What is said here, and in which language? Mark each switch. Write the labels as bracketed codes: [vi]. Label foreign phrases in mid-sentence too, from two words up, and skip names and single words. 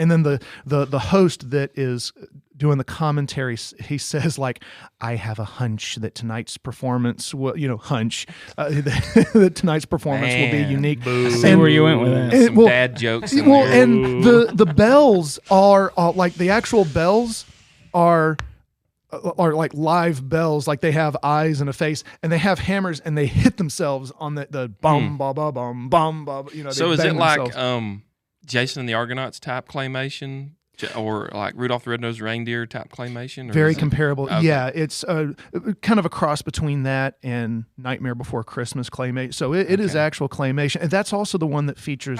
[en] And then the host that is doing the commentary, he says like, "I have a hunch that tonight's performance will, that tonight's performance will be unique." I see where you went with that. Some dad jokes. And the bells are like the actual bells are like live bells, like they have eyes and a face, and they have hammers, and they hit themselves on the bum ba ba bum bum ba. So is it like Jason and the Argonauts type claymation, or like Rudolph the Red-Nosed Reindeer type claymation? Very comparable. Okay. Yeah, it's kind of a cross between that and Nightmare Before Christmas claymation. So it is actual claymation, and that's also the one that features.